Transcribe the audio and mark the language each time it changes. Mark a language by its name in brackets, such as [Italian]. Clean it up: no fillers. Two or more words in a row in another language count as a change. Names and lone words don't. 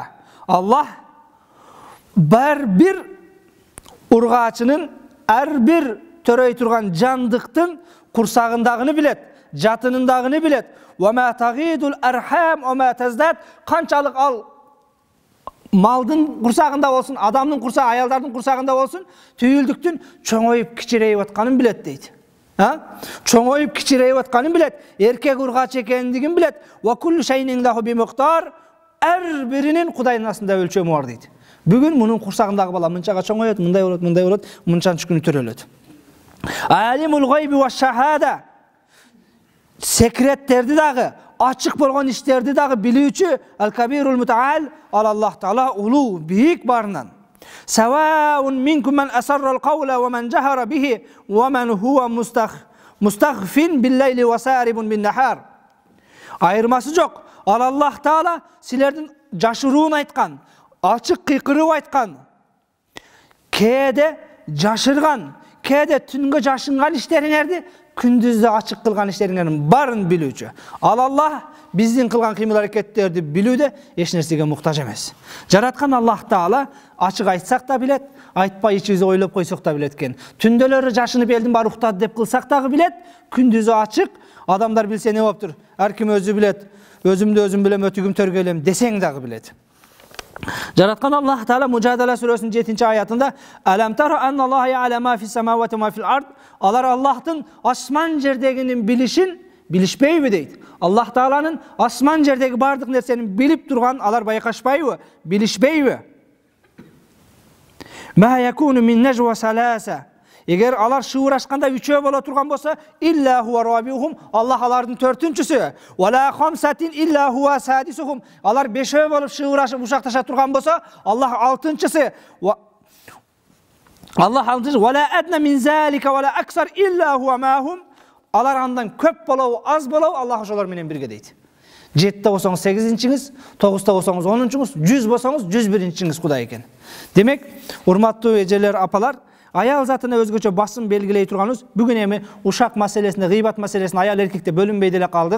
[Kyrgyz] Аллах бар бир ургаачынын, ар бир төрөй турган жандыктын курсагындагыны билет, жатынындагыны билет. [Arabic] وما تغيض الأرحام وما تزداد. [Kyrgyz] Канчалык ал малдын курсагында болсун, адамдын курсагы, аялдардын курсагында болсун, түйүлдүктүн чоңоюп кичирейип атканын билет дейт. Чоңоюп кичирейип атканын билет, эркек ургач экендигин билет. [Arabic] وكل شيء عنده بمقدار. [Kyrgyz] Ар биринин Кудайдын астында өлчөмү бар дейт. Бүгүн мунун курсагындагы бала мынчага чоңоет, мындай болот, мындай болот, мынчанчы күнү төрөлөт. [Arabic] عالم الغيب والشهادة. [Kyrgyz] Секреттерди дагы, ачык болгон иштерди дагы билүүчү [Arabic] الكبير المتعال, [Kyrgyz] Аллах Таала улуу, бийик барынан. [Arabic] سواء منكم من أسر القول ومن جهر به ومن هو مستخف بالليل وسارب بالنهار. [Kyrgyz] Айырмасы жок. Аллах Таала силердин жашыруун айткан, ачык кыйкырып айткан, кээде жашырган, кээде түнгө жашынган иштериңерди күндүздө ачык кылган иштериңердин барын билүүчү. Аллах биздин кылган кыймыл аракеттерди билүүдө эч нерсеге муктаж эмес. Жараткан Аллах Таала ачык айтсак да билет, айтпай ичибизде ойлоп койсок да билет экен. Түндөлөрү жашынып элдин баары уктады деп кылсак дагы билет, күндүзү ачык, адамдар билсе не болуптур? Ар ким өзү билет. Өзүмдү өзүм билем, өтүгүм төргөлем десең дагы билет. Жараткан Аллах Таала Мужадала сүрөсүнүн 7 аятында: [Arabic] "ألم تر أن الله يعلم في السماوات وفي الأرض." [Kyrgyz] Алар Аллахтын асман жердегинин билишин билишпейби дейт. Аллах Тааланын асман жердеги бардык нерсени билип турган алар байкашпайбы, билишпейби? [Arabic] ما يكون من نجوى ثلاثة. [Kyrgyz] Егер алар шуурашканда үчөө боло турган болсо, [Arabic] إلا هو رابعهم, [Kyrgyz] Аллах алардын 4-чүсү. [Arabic] ولا خمسة إلا هو سادسهم. [Kyrgyz] Алар 5 болуп шуурашып ушакташа турган болсо, Аллах 6-чысы. Аллах 6-чысы. [Arabic] ولا أدنى من ذلك ولا أكثر إلا هو معهم. [Kyrgyz] Алар андан көп болобу, аз болобу, Аллах ошолор менен бирге дейт. 7-те болсоңуз 8-чиңиз, 9-та болсоңуз 10-чуңуз, 100 болсоңуз 101-чиңиз Кудай экен. Демек, урматтуу эжелер, апалар, аял затына өзгөчө басым белгилей турганыбыз, бүгүн эми ушак маселесине, гыйбат маселесине аял эркекте бөлүнбөй деле калдык.